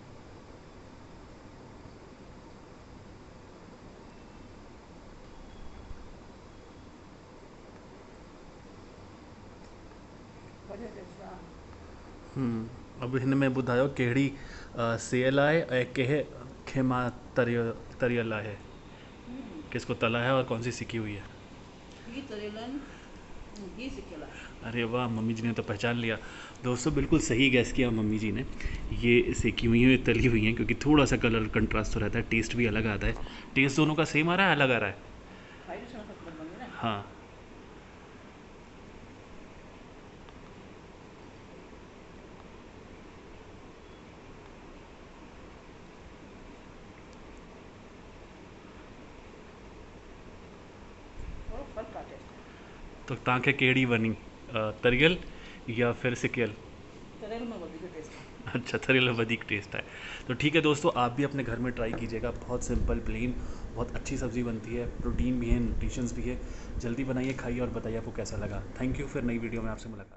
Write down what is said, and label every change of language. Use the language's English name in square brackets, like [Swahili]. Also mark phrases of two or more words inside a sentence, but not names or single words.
[Sindhi] बढ़िया टेस्ट आहे। अब हिन में ॿुधायो कहिड़ी सेयल आहे ऐं कंहिं मां तरियल आहे, [Urdu] کس کو تلا ہے اور کون سی سکی ہوئی ہے. [Sindhi] घी तरियल आहिनि, घी सिकियल आहे। [Urdu] ارے واہ، ممی جی نے تو پہچان لیا۔ دوستوں بالکل صحیح گیس کیا ممی جی نے، یہ سینکی ہوئی ہیں، تلی ہوئی ہیں، کیونکہ تھوڑا سا [English] colour contrast [Urdu] تو رہتا ہے، ٹیسٹ بھی الگ آتا ہے. ٹیسٹ دونوں کا سیم آ رہا ہے، الگ آ رہا ہے? [Sindhi] खाई ॾिसण खां ख़बर पवंदी न। हाँ थोरो फ़र्क़ु आहे टेस्ट में। तो तव्हांखे कहिड़ी वणी, तरियल या फिर सिकियल? तरियल में वधीक टेस्ट आहे। अच्छा, तरियल में वधिक टेस्ट है। [Urdu] تو ٹھیک ہے دوستوں، آپ بھی اپنے گھر میں ٹرائی کیجیے گا، بہت [English] simple plain [Urdu] بہت اچھی سبزی بنتی ہے، پروٹین بھی ہے، نیوٹریشنز بھی ہے. جلدی بنائیے، کھائیے اور بتائیے آپ کو کیسا لگا. [English] thank you, [Urdu] پھر نئی ویڈیو میں آپ سے ملاقات.